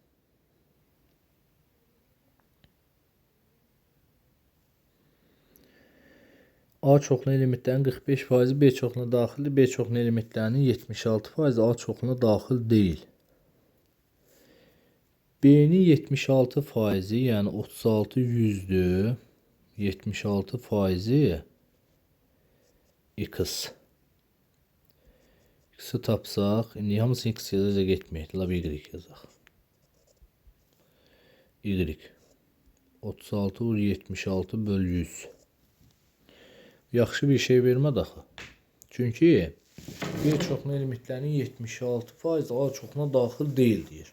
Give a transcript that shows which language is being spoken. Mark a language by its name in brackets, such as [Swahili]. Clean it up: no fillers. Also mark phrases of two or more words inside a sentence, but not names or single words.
[Azerbaijani] A çoxluğunun elementlərinin 45%-i B çoxluğuna daxildir. B çoxluğunun elementlərinin 76%-i A çoxluğuna daxil deyil. B-nin 76%-i, yəni 36 100-dür. 76%-i X. X-i tapsaq, indi hamısını X yazacaq etməyək. Lab Y yazaq. Y. 36 vur 76 böl 100. Yaxşı bir şey vermədi axı. Çünki B çoxluğunun elementlərinin 76% A çoxluğuna daxil deyil deyir.